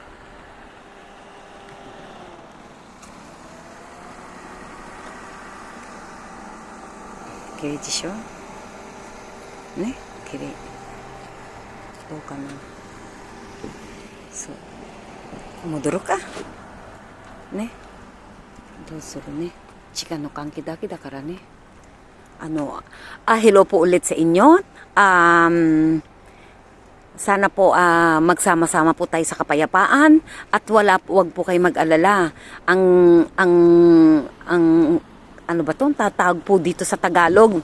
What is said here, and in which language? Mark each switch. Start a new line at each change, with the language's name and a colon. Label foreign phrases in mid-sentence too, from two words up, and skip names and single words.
Japanese: 綺麗でしょ？ね、綺麗。どうかな？そう。戻るか？ね。どうするね？時間の関係だけだからね。
Filipino: Hello po ulit sa inyo. Sana po magsama-sama po tayo sa kapayapaan at wag po kayo mag-alala. Ang ano ba 'tong tatawag po dito sa Tagalog?